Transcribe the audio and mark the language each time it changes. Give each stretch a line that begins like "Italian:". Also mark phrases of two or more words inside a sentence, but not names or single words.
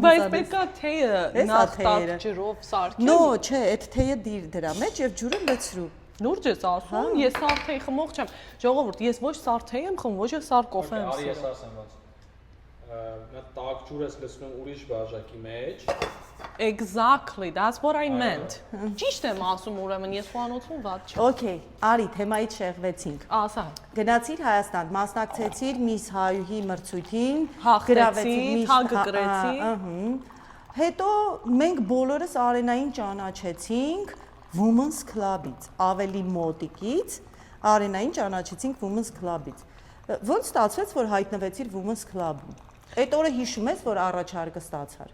Armenian: Բայց պետքա թեյը նախ տակ ջրով սարքել։ No, չէ, այդ թեյը դիր դրա մեջ եւ ջուրը լցրու։ Նուրջ ես ասում, ես սար թեյ խմող չեմ։ Ժողովուրդ, ես ոչ սար թեյ եմ խմում, ոչ էլ սար կոֆե եմ Արի ես սիրում։ ասեմ ոնց։ Նա տակ ջուր ես լցնում ուրիշ բաժակի մեջ։
English: Exactly, that's what I meant։
Armenian: Ճիշտ եմ ասում, ուրեմն ես խոհանոցում ված չեմ։ Okay, արի, թեմայից շեղվեցինք։ Ասա։ Գնացիր Հայաստան, մասնակցեցիր Միս Հայուհի մրցույթին, Հաղթեցի, թագը կրեցի։ Հետո մենք բոլորս Արենային ճանաչեցինք Women's Club-ից, ավելի մոտիկից Արենային ճանաչեցինք Women's Club-ից։ Ոնց ստացվեց, որ հայտնվեցիր Women's Club-ում։ Այդ օրը հիշում ես, որ առաջարկը ստացար։